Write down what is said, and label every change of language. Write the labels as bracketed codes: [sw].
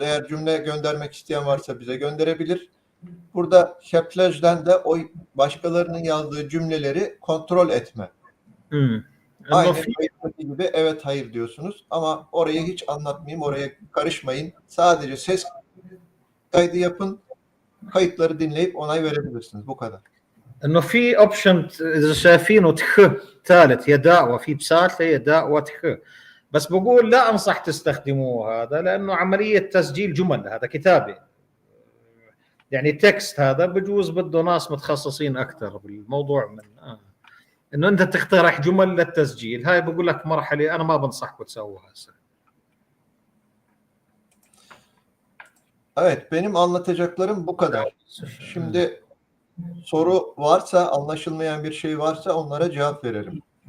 [tr] Eğer cümle göndermek isteyen varsa bize gönderebilir. Burada şeplajdan da o başkalarının yazdığı cümleleri kontrol etme. Aynen gibi evet hayır diyorsunuz. Ama orayı hiç anlatmayayım. Oraya karışmayın. Sadece ses kaydı yapın. kayıtları dinleyip onay verebilirsiniz. Bu kadar. [ar] انه في اوبشن اذا شايفينه تخ ثالث يا دعوه في بساته يا دعوه تخ بس بقول لا انصح تستخدموه هذا لانه عمليه تسجيل جمل هذا كتابه يعني تكست هذا بجوز بده ناس متخصصين اكثر بالموضوع من انه انت تقترح جمل للتسجيل هاي بقول لك مرحله انا ما بنصحكم تسووها هسه. [tr] Evet, benim anlatacaklarım bu kadar. Şimdi soru varsa, anlaşılmayan bir şey varsa onlara cevap verelim.